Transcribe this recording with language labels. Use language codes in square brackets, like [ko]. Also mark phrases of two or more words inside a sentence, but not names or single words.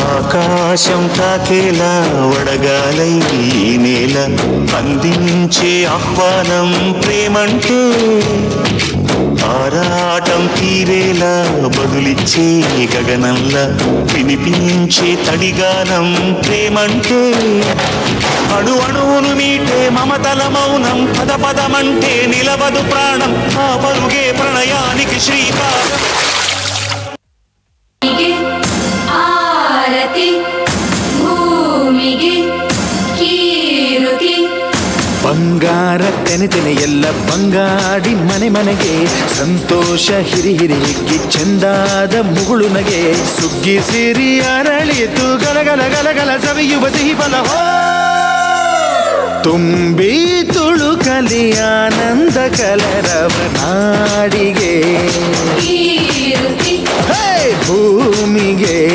[te] ఆకాశం తాకేలా వడగాలై నేల అందించే ఆహ్వానం ప్రేమంటే ఆరాటం తీరేలా బదులిచ్చే గగనంలా వినిపించే తడిగానం ప్రేమంటే అణు అణువును మీటే మమతల మౌనం పద పదమంటే నిలవదు ప్రాణం ఆ పరుగే ప్రణయానికి శ్రీకారం [kn] ಆರತಿ ಭೂಮಿಗೆ ಕೀರುತಿ ಬಂಗಾರ ತೆನೆ ಎಲ್ಲ ಬಂಗಾಡಿ ಮನೆ ಮನೆಗೆ ಸಂತೋಷ ಹಿರಿ ಹಿರಿ ಹಿಗ್ಗಿ ಚಂದಾದ ಮುಗುಳು ನಗೆ ಸುಗ್ಗಿ ಸಿರಿ ಅರಳಿತು ಗಲಗಲ ಗಲಗಲ ಸವಿಯುವ ಸಿಹಿ ಫಲ ತುಂಬಿ ತುಳುಕಲಿ ಆನಂದ ಕಲರವ ನಾಡಿಗೆ ಭೂಮಿಗೆ